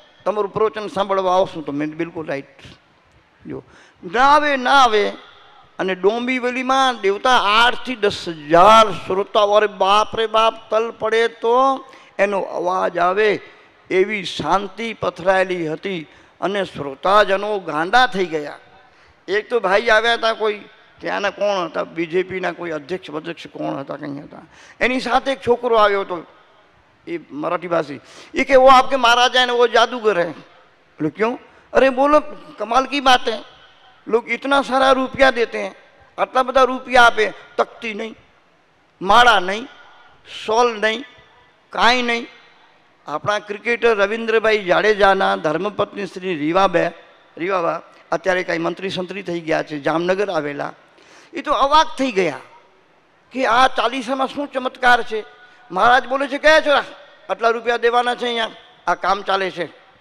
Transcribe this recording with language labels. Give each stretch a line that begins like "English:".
Gujarati: તમારું પ્રવચન સાંભળવા આવશું તો મેં બિલકુલ રાઈટ. જો ના આવે અને ડોંબીવલીમાં દેવતા 8 થી 10,000 શ્રોતાઓ, અરે બાપ રે બાપ, તલ પડે તો એનો અવાજ આવે એવી શાંતિ પથરાયેલી હતી અને શ્રોતાજનો ગાંડા થઈ ગયા. એક તો ભાઈ આવ્યા હતા, કોઈ ત્યાંના કોણ હતા, બીજેપીના કોઈ અધ્યક્ષ કોણ હતા, કંઈ હતા, એની સાથે એક છોકરો આવ્યો હતો, એ मराठी भाषी,
Hindi: ये कि वो आपके महाराजा है ना, वो जादूगर है. बोले क्यों? अरे बोलो कमाल की बात है, लोग इतना सारा रुपया देते हैं,
Gujarati: आटला बधा रुपया आपे,
Hindi: तख्ती नहीं, माड़ा नहीं, शॉल नहीं, कांई नहीं.
Gujarati: આપણા ક્રિકેટર રવિન્દ્રભાઈ જાડેજાના ધર્મપત્ની શ્રી રીવાબા અત્યારે કાંઈ મંત્રી સંત્રી થઈ ગયા છે, જામનગર આવેલા. એ તો અવાક થઈ ગયા કે આ ચાલીસામાં શું ચમત્કાર છે. મહારાજ બોલે છે, કયા છો આટલા રૂપિયા દેવાના છે, અહીંયા આ કામ ચાલે છે.